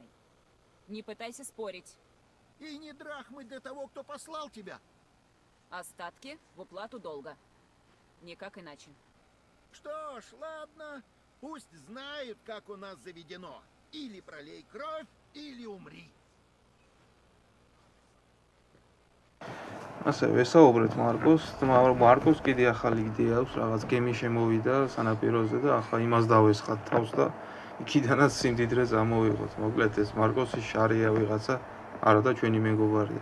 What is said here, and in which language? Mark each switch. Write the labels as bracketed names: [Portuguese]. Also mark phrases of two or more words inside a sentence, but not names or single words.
[Russian] Не пытайся спорить. И не драхмы для того, кто послал тебя. Остатки в уплату долга. Никак иначе. Что ж, ладно. Пусть знают, как у нас заведено. Или пролей кровь, или умри. [Georgian] ასე ვესაუბრეთ მარკოს კიდე ახალი იდეა აქვს, რაღაც გემი შემოვიდა სანაპიროზე და ახლა იმას დავესხათ თავს და იქიდანაც სიმდიდრე წამოვიღოთ. მოკლედ ეს მარკოსის შარია ვიღაცა, არა და ჩვენი მეგობარია.